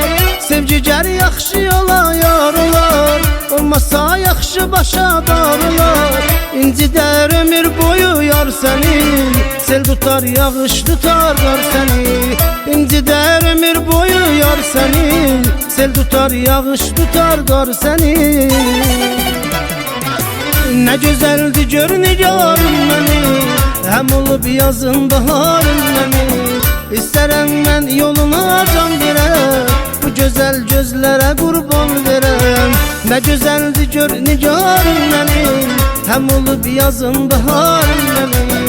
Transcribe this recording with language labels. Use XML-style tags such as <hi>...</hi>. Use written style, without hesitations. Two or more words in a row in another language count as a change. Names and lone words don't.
<az>Sevgi gər yaxşı yola yar olar, olmasa yaxşı başa dar olar. İncidər ömür boyu yar səni, sel tutar yağış tutar qar səni. İncidər ömür boyu yar səni, sel tutar yağış tutar qar səni.</az> <tr>Ne güzeldi gör nigarım beni, hem olup yazın baharım beni.</tr> <az>İstərəm mən yoluna can verəm,</az> <tr>bu güzel gözlere</tr> <az>kurban verəm.</az> <tr>Ne güzeldi gör nigarım benim, hem olup yazın baharım benim.</tr>